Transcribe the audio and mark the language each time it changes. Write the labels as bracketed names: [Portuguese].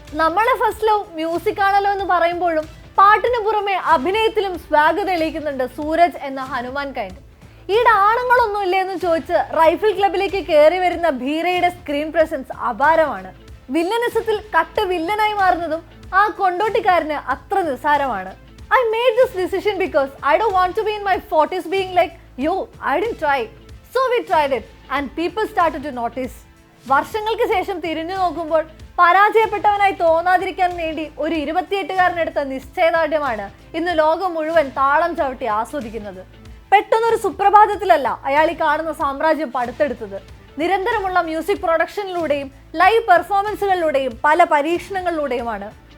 [Malayalam] നമ്മളെ first love music ആണല്ലോ എന്ന് പറയുമ്പോഴും പാട്ടിന് പുറമെ അഭിനയത്തിലും സ്വാഗ് തെളിയിക്കുന്നുണ്ട് സൂരജ് എന്ന ഹനുമാൻ കൈൻഡ്. ഈടെ ആണുങ്ങളൊന്നും ഇല്ലേ എന്ന് ചോദിച്ച് റൈഫിൾ ക്ലബിലേക്ക് കയറി വരുന്ന ഭീരയുടെ സ്ക്രീൻ പ്രസൻസ് അപാരമാണ്. വില്ലനിസത്തിൽ കട്ട് വില്ലനായി മാറുന്നതും ആ കൊണ്ടോട്ടിക്കാരന് അത്ര നിസ്സാരമാണ്. [English] I made this decision because I don't want to be in my 40s being like, yo, I didn't try. So we tried it and people started to notice. [Malayalam] വർഷങ്ങൾക്ക് ശേഷം തിരിഞ്ഞു നോക്കുമ്പോൾ പരാജയപ്പെട്ടവനായി തോന്നാതിരിക്കാൻ വേണ്ടി ഒരു 28-കാരനെടുത്ത നിശ്ചയദാർഢ്യമാണ് ഇന്ന് ലോകം മുഴുവൻ താളം ചവിട്ടി ആസ്വദിക്കുന്നത്. പെട്ടെന്നൊരു സുപ്രഭാതത്തിലല്ല അയാൾ ഈ കാണുന്ന സാമ്രാജ്യം പടുത്തെടുത്തത്. നിരന്തരമുള്ള മ്യൂസിക് പ്രൊഡക്ഷനിലൂടെയും ലൈവ് പെർഫോമൻസുകളിലൂടെയും പല പരീക്ഷണങ്ങളിലൂടെയുമാണ്.